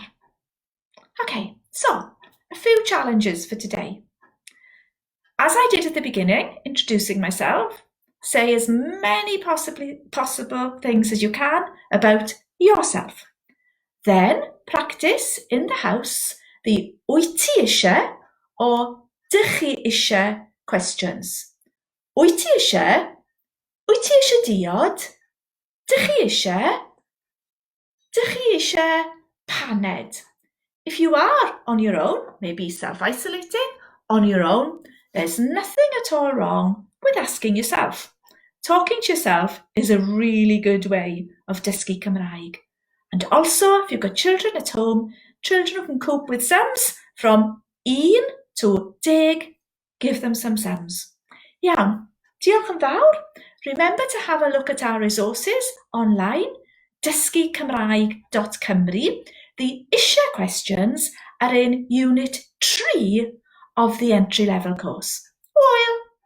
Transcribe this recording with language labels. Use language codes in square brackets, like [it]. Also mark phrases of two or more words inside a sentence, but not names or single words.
[en] Okay, so a few challenges for today. As I did at the beginning, introducing myself, say as many possible things as you can about yourself. Then practice in the house the [cy] wyt ti isie [en] or [cy] dych chi isie [en] questions. [cy] Wyt ti isie? Wyt ti isie diod? Dych chi isie? Dych chi isie paned? [en] If you are on your own, maybe self-isolating, on your own, there's nothing at all wrong with asking yourself. Talking to yourself is a really good way of [cy] dysgu Cymraeg. [en] And also, if you've got children at home, children who can cope with sums from 1 to 10, give them some sums. [cy] Iawn, diolch yn fawr. [en] Remember to have a look at our resources online, ddesgucymraeg.cymru. The Isie questions are in Unit 3 of the entry-level course. [cy] Hwyl!